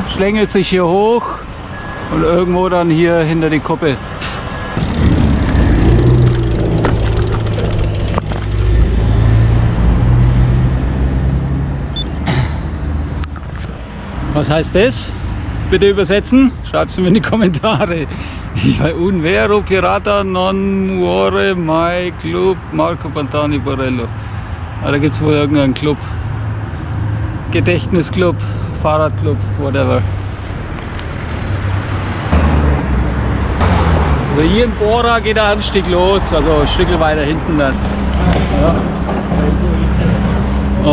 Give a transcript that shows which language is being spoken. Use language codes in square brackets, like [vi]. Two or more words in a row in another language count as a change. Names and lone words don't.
[de] Schlängelt sich hier hoch und irgendwo dann hier hinter die Kuppe. Was heißt das? Bitte übersetzen, schreibt es mir in die Kommentare. [it] Un vero pirata non muore mai club Marco Pantani Borello. [de] Da gibt es wohl irgendeinen Club. Gedächtnisclub, Fahrradclub, whatever. Also hier in Bora geht der Anstieg los, also ein Stück weiter hinten dann. Ja.